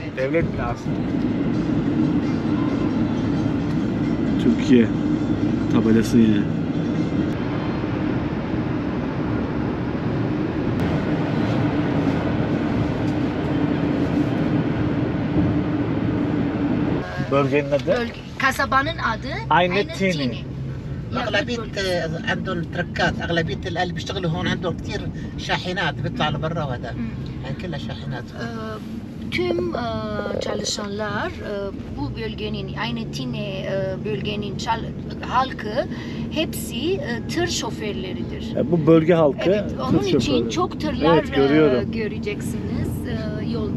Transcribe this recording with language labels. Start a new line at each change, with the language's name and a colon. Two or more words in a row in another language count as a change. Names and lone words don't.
Turkish: Devlet binası. Türkiye tabelası yine. Bölgenin adı? Kasabanın adı Aynetini.
Arabic: اغلبيه عندهم تركات اغلبيه اللي بيشتغلوا هون عندهم كثير شاحنات بيطلع لبرا وهذا يعني كلها شاحنات.
Turkish: Tüm çalışanlar bu bölgenin, Aynetine bölgenin halkı hepsi tır şoförleridir. Bu bölge halkı. Evet, onun tır için şoförü. çok tırlar Evet, görüyorum. göreceksiniz yolda.